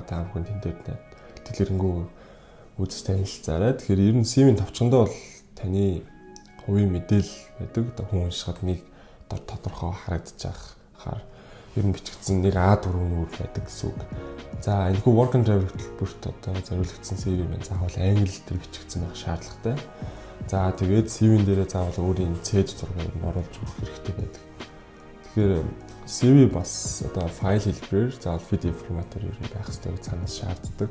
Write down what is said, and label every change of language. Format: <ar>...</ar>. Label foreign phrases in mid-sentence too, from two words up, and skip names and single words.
<mn>Та бүхэн тэн дээр дэлгэрэнгүй үзэж танилцаарай. Тэгэхээр ер нь CV-н товчхондоо бол таны хувийн мэдээлэл байдаг. Одоо хүн уншихад нэг тодорхой харагдаж байхаар ер нь бичигдсэн нэг А4 нүур байдаг гэсэн үг. За энэхүү</mn> <en>work and travel</en> <mn>бүрт одоо зориулагдсан CV маань заавал англи дээр бичигдсэн байх шаардлагатай. За тэгээд CV-н дээрээ заавал өөрийн цээж зургийг оруулж өгөх хэрэгтэй байдаг. Тэгэхээр CV бас одоо файл хэлбэрээр заавал PDF форматаар ер нь байх хэрэгтэй гэж цаанаас шаарддаг.</mn>